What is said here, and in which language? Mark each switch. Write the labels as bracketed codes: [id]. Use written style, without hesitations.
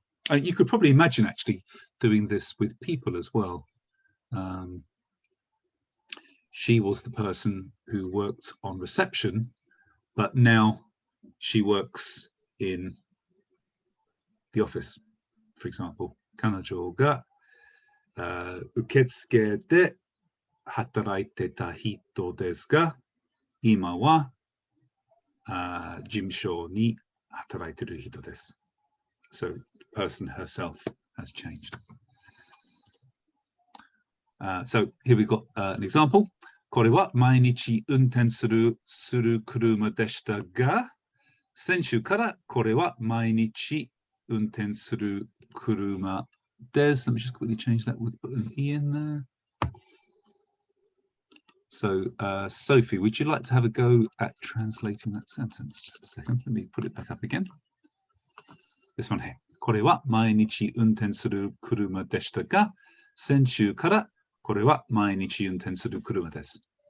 [en] And you could probably imagine actually doing this with people as well. She was the person who worked on reception, but now she works in the office, for example. [ja] 彼女が受付で働いてた人ですが、今は事務所に働いてる人です. [en] So the person herself has changed. So here we've got an example. [ja] これは毎日運転する車でしたが、先週からこれは毎日運転する車です。 [en] Let me just quickly change that with put an E in there. So, Sophie, would you like to have a go at translating that sentence? Just a second. Let me put it back up again. This one here. [ja] これは毎日運転する車でしたが、先週からこれは毎日運転する車です。